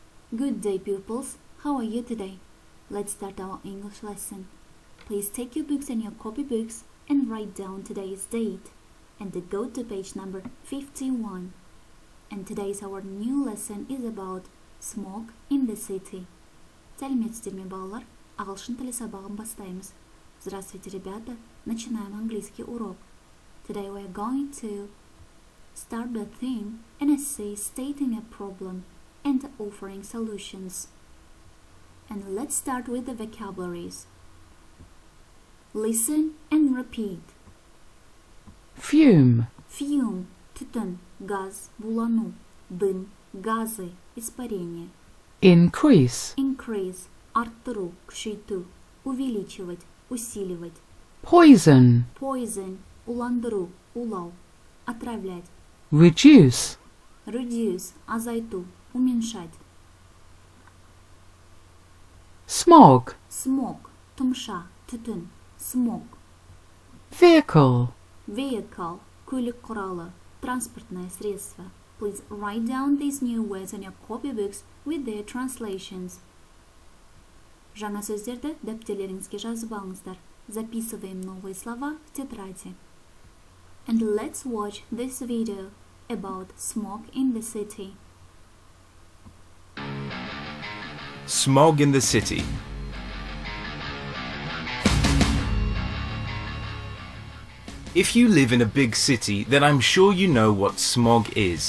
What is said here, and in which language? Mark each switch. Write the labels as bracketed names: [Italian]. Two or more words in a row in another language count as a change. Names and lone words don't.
[English] Good day, pupils. How are you today? Let's start our English lesson. Please take your books and your copybooks and write down today's date and go to page number 51. And today's our new lesson is about smog in the city. [Kazakh] Сәлеметсіздер балалар, ағылшын тілі сабағын бастаймыз. [Russian] Здравствуйте, ребята. Начинаем английский урок. [English] Today we are going to start the theme an essay stating a problem and offering solutions. And let's start with the vocabularies. Listen and repeat. Fume. Fume, [Kazakh] түтін, газ, булану, [Russian] дым, газы, испарение. [English] Increase. [Kazakh] Increase, арттыру, күшейту, [Russian] увеличивать, усиливать. [English] Poison. Poison, [Kazakh] уландыру, улау, отравлять. [English] Reduce. Reduce, [Kazakh] азайту, уменьшать. [English] Smog. [Kazakh] Smog, тұмша, түтін, [English] smog. Vehicle. Vehicle, [Kazakh] көлік құралы, [Russian] транспортное средство. [English] Please write down these new words on your copybooks with their translations. [Kazakh] Жаңа сөздерді дәптерлеріңізге жазып алыңыздар. [Russian] Записываем новые слова в тетради. [English] And let's watch this video about smog in the city. Smog in the city. If you live in a big city, then I'm sure you know what smog is.